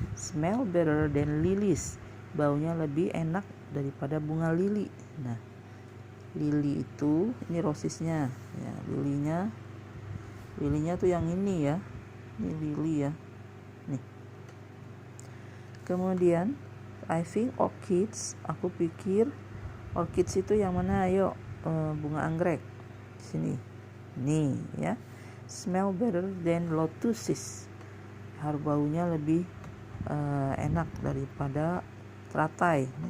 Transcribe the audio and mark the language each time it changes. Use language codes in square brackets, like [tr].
[en] Smell better than lilies. [id] Baunya lebih enak daripada bunga lili. Nah, lili itu ini rosesnya. Ya, lilinya tuh yang ini ya. Ini lili ya. Nih. Kemudian [en] I think orchids, [id] aku pikir orchids itu yang mana? Ayo, bunga anggrek. Sini. Nih ya. [en] Smell better than lotuses. [id] Baunya lebih enak daripada teratai.